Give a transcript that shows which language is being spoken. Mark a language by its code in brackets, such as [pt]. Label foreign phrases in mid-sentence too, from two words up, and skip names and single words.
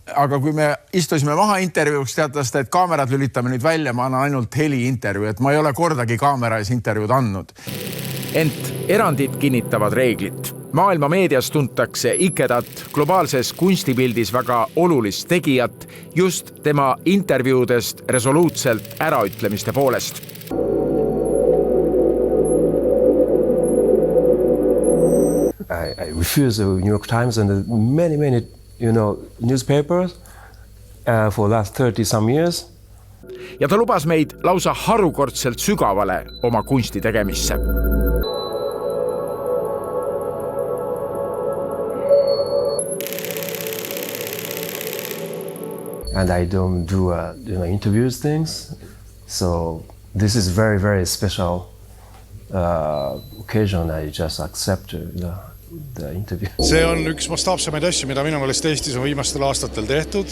[et] Aga kui me istusime maha intervjuuks, teatas ta, et kaamerad lülitame nüüd välja, ma annan ainult heli intervju, et ma ei ole kordagi kaamera ees intervjuud andnud. Ent erandid kinnitavad reeglit. Maailma meedias tuntakse Ikedat globaalses kunstipildis väga olulist tegijat just tema intervjuudest resoluutselt äraütlemiste poolest. [en] I refuse the New York Times and many, newspapers for the last 30 some years. [et] Ja ta lubas meid lausa harukordselt sügavale oma kunsti tegemisse. [en] And I don't do interviews things. So this is very, very special occasion. I just accept the interview. [et] See on üks mastaapsemaid asju, mida minu meelest Eestis on viimastel aastatel tehtud.